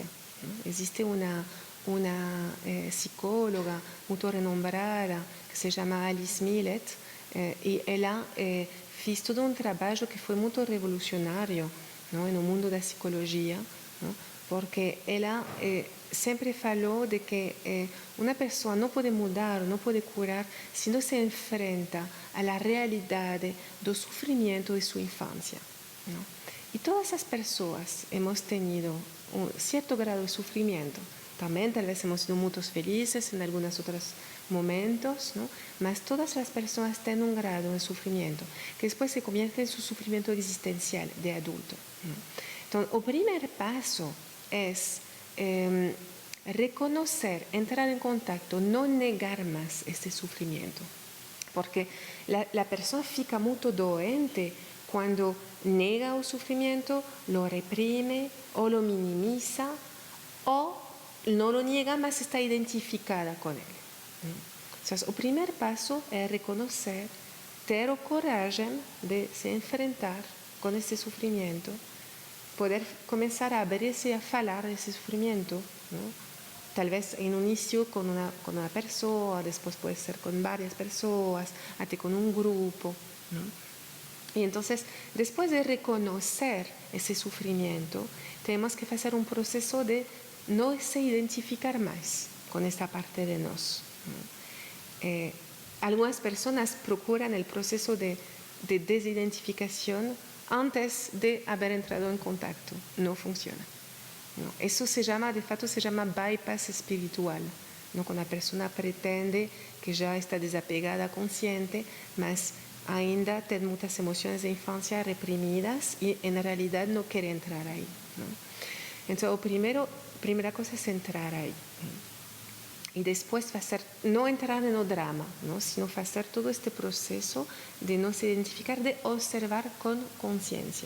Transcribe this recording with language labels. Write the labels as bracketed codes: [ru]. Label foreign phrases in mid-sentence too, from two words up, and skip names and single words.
[pt] Existe uma psicóloga muito renombrada que se chama Alice Millet e ela fez todo um trabalho que foi muito revolucionário no mundo da psicologia, porque ela sempre falou de que uma pessoa não pode mudar, não pode curar se não se enfrenta à realidade do sofrimento de sua infância. E todas as pessoas [es] hemos tenido [pt] um certo grado de sofrimento. Também, talvez, [es] hemos sido [pt] muito felizes em alguns outros momentos, mas todas as pessoas têm um grado de sofrimento que depois [es] se convierte [pt] em seu sofrimento existencial de adulto. Então, o primeiro passo é reconhecer, entrar em contato, não negar mais este sofrimento. Porque a pessoa fica muito doente quando nega o sofrimento, [es] lo reprime, [pt] ou lo minimiza, ou não lo niega, mas está identificada com ele. Então, o primeiro passo é reconhecer, ter a coragem de se enfrentar com esse sofrimento, poder começar a abrir-se a falar desse sofrimento, talvez em início com uma pessoa, depois pode ser com várias pessoas, até com um grupo. E então, depois de reconhecer esse sofrimento, temos que fazer um processo de não se identificar mais com esta parte de nós. [es] Algunas personas procuran el proceso de desidentificación antes de haber entrado en contacto. No funciona. ¿No? Eso de facto se llama bypass espiritual. ¿No? Cuando la persona pretende que ya está desapegada, consciente, [pt] mas ainda [es] tiene muchas emociones de infancia reprimidas y en realidad no quiere entrar ahí. ¿No? Entonces, primera cosa es entrar ahí. Y después no entrar en el drama, ¿no? Sino hacer todo este proceso de no se identificar, de observar con conciencia.